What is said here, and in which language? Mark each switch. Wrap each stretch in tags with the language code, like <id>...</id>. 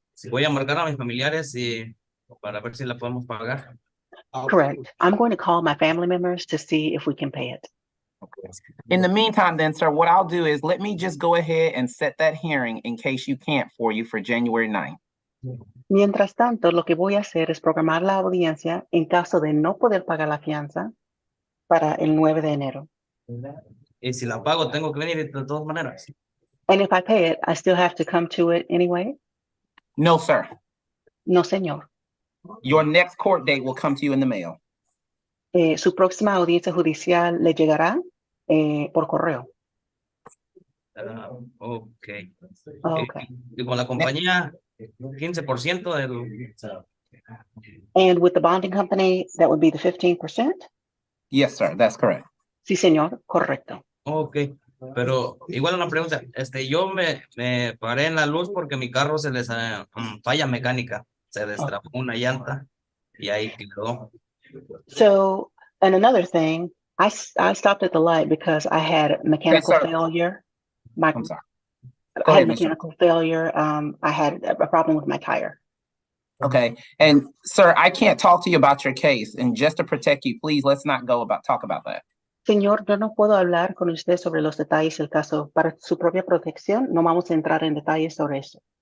<es>Voy a marcar a mis familiares para ver si la podemos pagar.</es> <en>Correct. I'm going to call my family members to see if we can pay it. Okay. In the meantime, then, sir, what I'll do is let me just go ahead and set that hearing in case you can't for you for January 9th.</en> <es>Mientras tanto, lo que voy a hacer es programar la audiencia en caso de no poder pagar la fianza para el 9 de enero. Y si la pago, tengo que venir de todas maneras.</es> <en>And if I pay it, I still have to come to it anyway? No, sir.</en> <es>No, señor.</es> <en>Your next court date will come to you in the mail.</en> <es>Su próxima audiencia judicial le llegará por correo.</es> <en>Ok. Okay.</en> <es>Y con la compañía, 15% del...</es> <en>And with the bonding company, that would be the 15%? Yes, sir. That's correct.</en> <es>Sí, señor. Correcto.</es> <en>Ok.</en> <es>Pero igual una pregunta. Yo me paré en la luz porque mi carro se les falla mecánica. Se destrapó una llanta y ahí quedó.</es> <en>So, and another thing, I stopped at the light because I had mechanical Yes, sir. failure. I'm sorry. I Go had ahead, Mr. mechanical failure. I had a problem with my tire. Okay, and sir, I can't talk to you about your case, and just to protect you, please, let's not talk about that.</en> <es>Señor, yo no puedo hablar con usted sobre los detalles del caso. Para su propia protección, no vamos a entrar en detalles sobre eso.</es>